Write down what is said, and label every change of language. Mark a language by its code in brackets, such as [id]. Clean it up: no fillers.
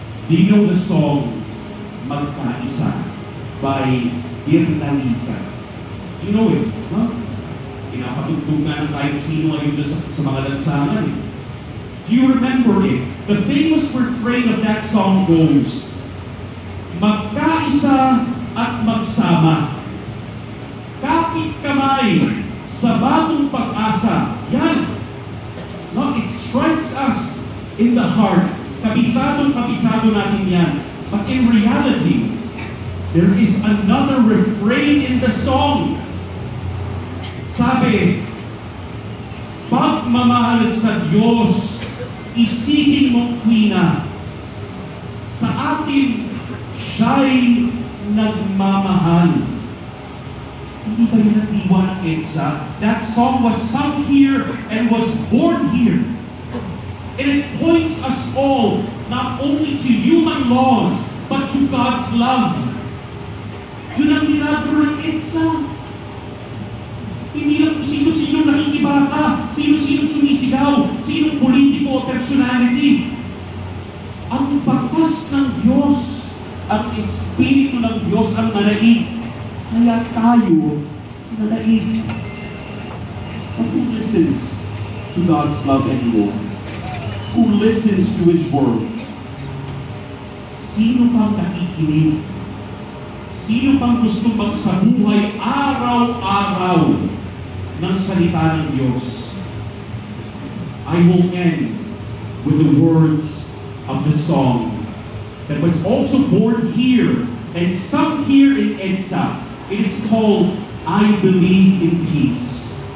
[en] Do you know the song, Magkaisa, by Dirna Lisa? You know it, huh? [tl] Pinapatugtog nga ng kahit sino ngayon sa mga lansangan. [en] Do you remember it? The famous refrain of that song goes, [tl] magkaisa at magsama. Kapit kamay sa bagong pag-asa. Yan. [en] No, it strikes us. in the heart. [tl] Kabisado natin yan. [en] But in reality, there is another refrain in the song. [tl] Sabi, pagmamahal sa Diyos, isipin mong kwina. Sa atin, siya'y nagmamahal. Hindi ba yun ang diwa ng EDSA? [en] That song was sung here and was born here. And it points us all, not only to human laws, but to God's love. [tl] Yun ang ginagawa ng EDSA. Hindi lang kung sino-sino nakikibata, sino-sino sumisigaw, sinong politiko o personality. Ang batas ng Diyos, ang Espiritu ng Diyos ang nanaig. Kaya tayo nanaig. [en] But who listens to God's love anymore? Who listens to His Word? [tl] Sino pang nakikinig? Sino pang gusto magsabuhay araw-araw ng salita ng Diyos? [en] I will end with the words of the song that was also born here and sung here in EDSA. It is called, I Believe in Peace.